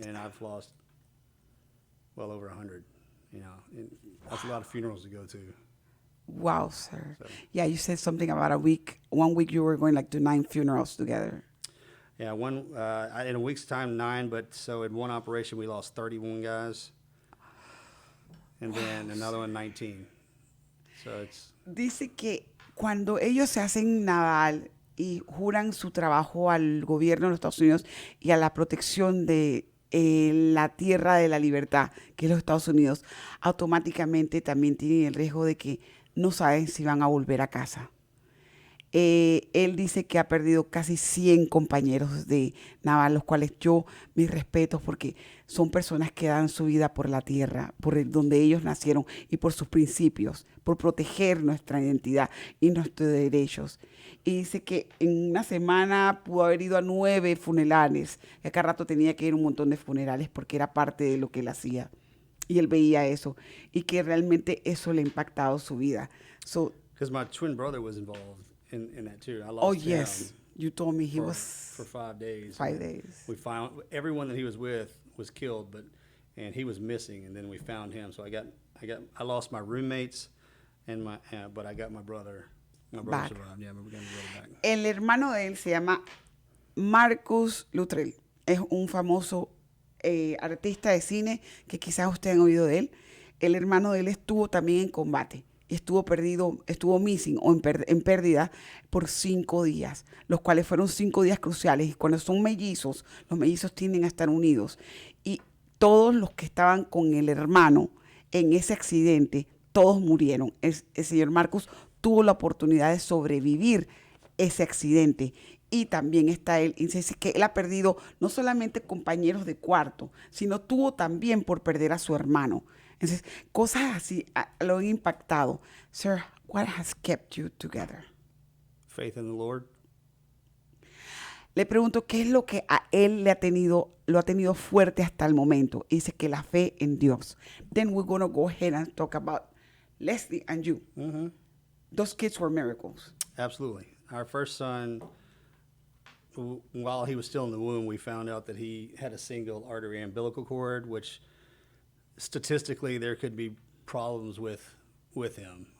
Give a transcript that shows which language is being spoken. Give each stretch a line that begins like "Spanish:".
English: Yeah, and I've lost well over 100. You know, and that's a lot of funerals to go to. Wow, sir. So. Yeah, you said something about 1 week you were going like to 9 funerals together. Yeah, in a week's time, 9, but so in one operation we lost 31 guys. And then another one, 19. So it's...
Spanish: Dice que cuando ellos se hacen naval y juran su trabajo al gobierno de los Estados Unidos y a la protección de la tierra de la libertad, que es los Estados Unidos, automáticamente también tienen el riesgo de que no saben si van a volver a casa. Él dice que ha perdido casi 100 compañeros de naval, los cuales mis respetos, porque son personas que dan su vida por la tierra, donde ellos nacieron y por sus principios, por proteger nuestra identidad y nuestros derechos. Y dice que en una semana pudo haber ido a 9 funerales, y a cada rato tenía que ir a un montón de funerales porque era parte de lo que él hacía. Y él veía eso, y que realmente eso le ha impactado su vida.
English: Because my twin brother was involved in that too. I lost him. Yes. You told me he was for 5 days. 5 days. We found everyone that he was with was killed, and he was missing, and then we found him. So I lost my roommates, but I got my brother. My brother survived. Yeah, we got my brother back.
Spanish: El hermano de él se llama Marcus Luttrell. Es un famoso artista de cine que quizás ustedes han oído de él. El hermano de él estuvo también en combate. Estuvo missing o en pérdida por 5 días, los cuales fueron 5 días cruciales. Y cuando son mellizos, los mellizos tienden a estar unidos. Y todos los que estaban con el hermano en ese accidente, todos murieron. El señor Marcus tuvo la oportunidad de sobrevivir ese accidente. Y también está él, y dice que él ha perdido no solamente compañeros de cuarto, sino tuvo también por perder a su hermano. Entonces, cosas así lo han impactado.
English: Sir, what has kept you together? Faith in the Lord.
Spanish: Le pregunto qué es lo que a él lo ha tenido fuerte hasta el momento. Y dice que la fe en Dios.
English: Then we're going to go ahead and talk about Leslie and you. Mm-hmm. Those kids were miracles. Absolutely. Our first son, while he was still in the womb, we found out that he had a single artery umbilical cord, which statistically there could be problems with him.